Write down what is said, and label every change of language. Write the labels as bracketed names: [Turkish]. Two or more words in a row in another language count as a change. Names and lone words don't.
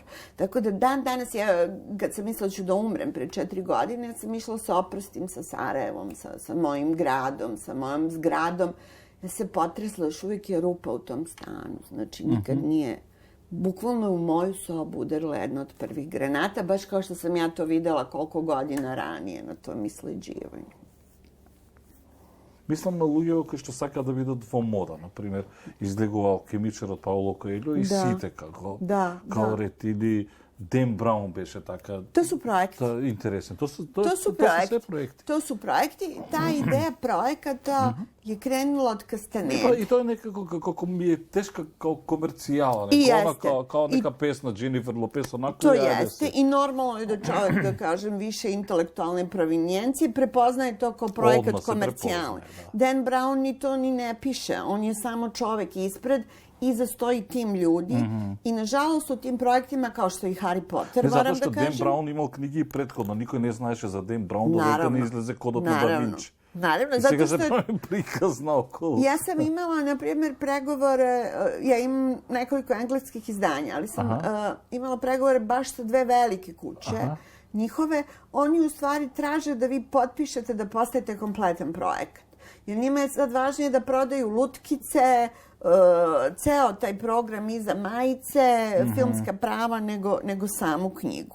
[Serbian] Tako da danas ja, kad sam mislila ću da umrem pre 4 godine, ja sam išla se oprostim sa Sarajevom, sa mojim gradom, sa mojom zgradom. Ja se potresla, još uvijek je rupa u tom stanu. Znači, nikad nije... Bukvalno u moju sobu udarila jedna od prvih granata, baš kao što sam ja to videla koliko godina ranije na tom isleđivanju. [Macedonian] Мислам на луѓе кои што сакаат да бидат во мода, например, излегува алхемичарот Пауло Коелјо и сите како Ред или Ден Браун беше така. [Serbian] To su projekti. Интересен. To su projekti. sve projekti. To su projekti. Ta ideja projekata je krenula od Castaneda. [Macedonian] И тоа е некако како ми е тешка као комерцијала, као нека песна Дженифер Лопес, онако [Serbian] To jeste i normalno je da čovjek, da kažem, više intelektualne provinijencije prepoznaje to kao projekat komercijalni. Dan Brown ni to ni ne piše, on je samo čovjek ispred. Iza stoji tim ljudi i nažalost u tim projektima kao što i Harry Potter, moram da kažem... [Macedonian] Зато што Dan Brown имао книги и претходно, никој не знаеше за Dan Brown, док не излезе Кодот на Da Vinci. [Serbian] Naravno, zato što... [Macedonian] I сега се прави приказ наоколу. [Serbian] Ja sam imala, na primjer, pregovore, ja imam nekoliko engleskih izdanja, ali sam imala pregovore baš sa 2 velike kuće. Njihove, oni u stvari traže da vi potpišete da postajete kompletan projekat. Jer njima je sad važnije da prodaju lutkice, ceo taj program iza majice, filmska prava, nego samu knjigu.